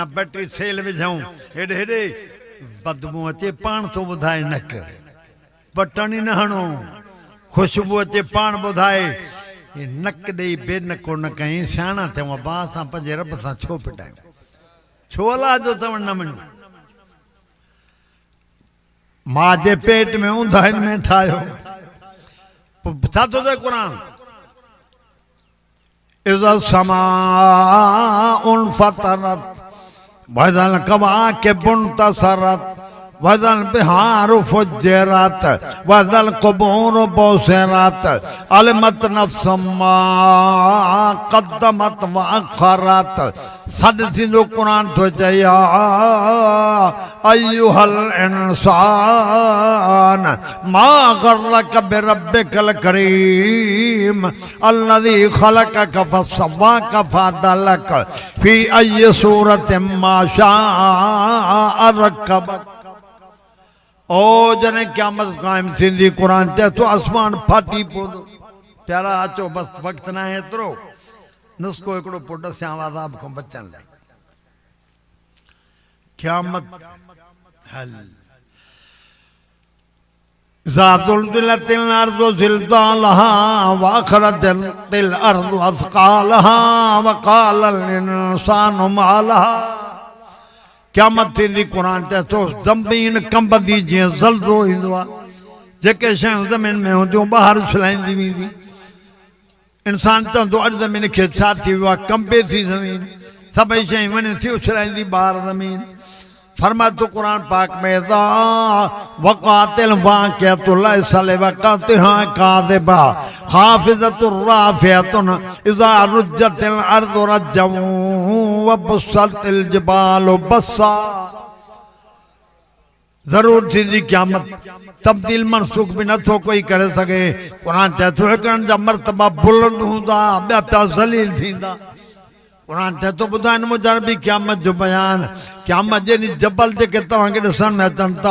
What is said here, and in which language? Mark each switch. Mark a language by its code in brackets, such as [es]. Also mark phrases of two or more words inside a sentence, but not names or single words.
[sd] बैटरी सेल विझूं हेॾे हेॾे बदबू अचे पाण थो ॿुधाए नक बटण ई न हणो ख़ुशबू अचे पाण ॿुधाए हे नक ॾेई बेनको न कहीं सियाणा थियूं अबा असां पंहिंजे रब सां छो पिटायूं छो अलाह जो चवणु न मञूं मां जे पेट में ऊंदहिनि में ठाहियो पोइ छा थो चए क़ुर [ar] إذا السماء انفطرت وإذا الكواكب انتثرت وإذا البحار فجرت وإذا القبور بعثرت علمت نفس ما قدمت وأخرت [sd] सद थींदो क़ुर थो चए [ar] أيها الإنسان ما غرك بربك الكريم الذي خلقك فسواك فعدلك في أي صورة ما شاء ركبك [sd] ओ जने क़यामत क़ाइम थींदी क़ुर चए थो आसमान फाटी पवंदो प्यारा अचो बस वक़्त न आहे एतिरो नुस्ख़ो हिकिड़ो पोइ ॾसियां अज़ाब खां बचण लाइ [ar] क़यामत هل ذات الأرض زلزالها وأخرجت الأرض أثقالها وقال الإنسان ما لها [sd] क़यामत थींदी क़ुर चए थो ज़मीन कंबंदी जीअं ज़लज़लो ईंदो आहे जेके शयूं ज़मीन में हूंदियूं ॿाहिरि उछलाईंदी वेंदी इंसान चवंदो अॼु ज़मीन खे छा थी वियो आहे कंबे थी ज़मीन सभई शयूं वञे थी उछलाईंदी ॿाहिरि ज़मीन फरमाए थो क़ुर पाक में [ar] وقعت الواقعة ليس لوقعتها كاذبة خافضة رافعة إذا رجت الأرض رجا وبست الجبال بسا [sd] ज़रूर थींदी क़यामत तब्दील मनसूख भी नथो कोई करे सघे क़ुर चए थो हिकिड़नि जा मर्तबा बुलंद हूंदा ॿिया पिया ज़लील थींदा क़ुर चए थो ॿुधाइनि मुंहिंजा बि क़यामत जो बयान क़यामत जे ॾींहुं जबल जेके तव्हांखे ॾिसण में अचनि था